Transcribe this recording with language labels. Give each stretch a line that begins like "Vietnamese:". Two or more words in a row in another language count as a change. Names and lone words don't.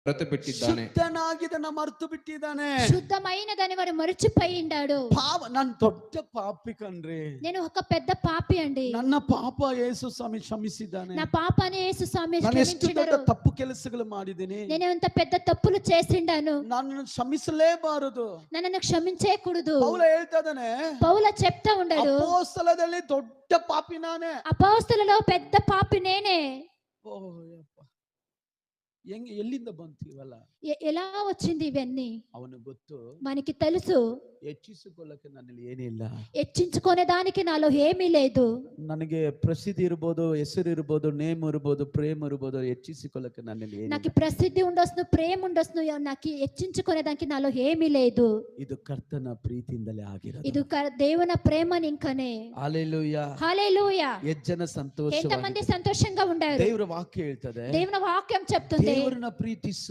Kannada: ಮರೆತುಬಿಟ್ಟಿದ್ದಾನೆ. ಶುದ್ಧನಾಗಿದ್ದನ್ನ ಮರೆತು ಬಿಟ್ಟಿದ್ದಾನೆ.
Telugu: శుద్ధమైనదని వాడు మరచిపోయి ఉండాడు.
Kannada: ನಾನು ದೊಡ್ಡ ಪಾಪಿ ಕಣ್ರಿ.
Telugu: నేను ఒక పెద్ద పాపి అండి.
Kannada: ನನ್ನ ಪಾಪ ಯೇಸು ಸ್ವಾಮಿ ಕ್ಷಮಿಸಿದ್ದಾನೆ.
Telugu: నా పాపాన్ని యేసు స్వామి
Kannada: ನಾನು ಎಷ್ಟು ದೊಡ್ಡ
Telugu: క్షమించినారు.
Kannada: ತಪ್ಪು ಕೆಲಸಗಳು ಮಾಡಿದ್ದೀನಿ.
Telugu: నేను ఎంత పెద్ద తప్పులు చేసిండాను.
Kannada: ನಾನು ಕ್ಷಮಿಸಲೇಬಾರದು.
Telugu: నన్ను క్షమించేకూడదు.
Kannada: ಪೌಲ ಹೇಳ್ತಾ ಇದ್ದಾನೆ,
Telugu: పౌల చెప్తా ఉండాడు,
Kannada: ಅಪೊಸ್ತಲದಲ್ಲಿ ದೊಡ್ಡ ಪಾಪಿ ನಾನೇ.
Telugu: అపొస్తలులలో పెద్ద పాపి నేనే.
Kannada: ಓ ಯಪ್ಪ, ಎಲ್ಲಿಂದ ಬಂತು ಇವೆಲ್ಲ?
Telugu: ఎలా వచ్చింది ఇవన్నీ?
Kannada: ಅವನು ಗೊತ್ತು,
Telugu: మనకి తెలుసు
Kannada: ಹೆಚ್ಚಿಸಿಕೊಳ್ಳಕ್ಕೆ ನನ್ನಲ್ಲಿ ಏನಿಲ್ಲ.
Telugu: హెచ్చించుకునే దానికి నాలో ఏమీ లేదు.
Kannada: ನನಗೆ ಪ್ರಸಿದ್ಧಿ ಇರಬಹುದು, ಹೆಸರು ಇರಬಹುದು, ನೇಮ್ ಇರಬಹುದು, ಪ್ರೇಮ ಇರಬಹುದು, ಹೆಚ್ಚಿಸಿಕೊಳ್ಳಕ್ಕೆ ನನ್ನಲ್ಲಿ ಏನಿಲ್ಲ.
Telugu: నాకు ప్రసిద్ధి ఉండొచ్చు, ప్రేమ ఉండొచ్చు, నాకు హెచ్చించుకునే దానికి నాలో ఏమీ లేదు.
Kannada: ಇದು ಕರ್ತನ ಪ್ರೀತಿಯಿಂದಲೇ ಆಗಿರೋದು.
Telugu: ఇది దేవుని ప్రేమని ఇంకనే.
Kannada: ಹಲ್ಲೆಲೂಯಾ,
Telugu: హల్లెలూయా.
Kannada: ಹೆಚ್ಚನ ಸಂತೋಷ.
Telugu: ఎంతమంది సంతోషంగా ఉండారు?
Kannada: ದೇವರ ವಾಕ್ಯ ಹೇಳ್ತದೆ,
Telugu: దేవుని వాక్యం చెప్తుంది,
Kannada: ದೇವರನ್ನ ಪ್ರೀತಿಸು,